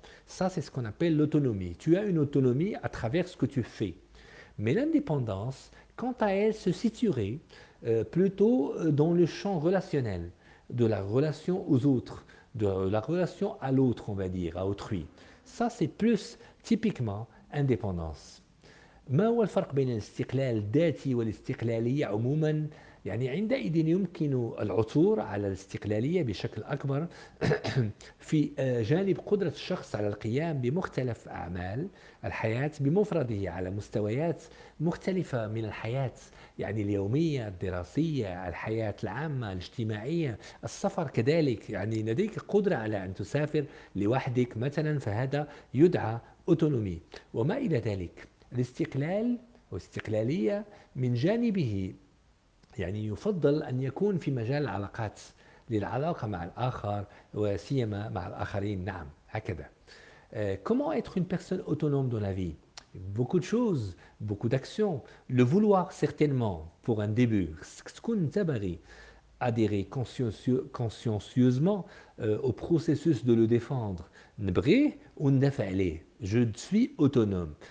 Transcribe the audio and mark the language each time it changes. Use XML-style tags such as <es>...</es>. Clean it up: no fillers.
<fr>Ça, c'est ce qu'on appelle l'autonomie. Tu as une autonomie à travers ce que tu fais. Mais l'indépendance, quant à elle, se situerait plutôt dans le champ relationnel, de la relation aux autres, de la relation à l'autre, on va dire, à autrui. Ça, c'est plus typiquement indépendance.</fr> <ar>ما هو الفرق بين الاستقلال الذاتي والاستقلالية عموما؟ يعني عندئذ يمكن العثور على الاستقلالية بشكل أكبر في جانب قدرة الشخص على القيام بمختلف أعمال الحياة بمفرده على مستويات مختلفة من الحياة، يعني اليومية، الدراسية، الحياة العامة، الاجتماعية، السفر كذلك. يعني لديك قدرة على أن تسافر لوحدك مثلا، فهذا يدعى أوتونومي وما إلى ذلك. الاستقلال والاستقلالية من جانبه يعني يفضل أن يكون في مجال العلاقات، للعلاقة مع الآخر وسيما مع الآخرين. نعم هكذا.</ar> <fr>Comment être une personne autonome dans la vie? Beaucoup de choses, beaucoup d'actions. Le vouloir certainement pour un début.</fr> <ar>تكون تبغي</ar> <fr>adhérer consciencieusement au processus de le défendre.</fr> <ar>نبغيه وندافع عليه.</ar> <fr>Je suis autonome.</fr>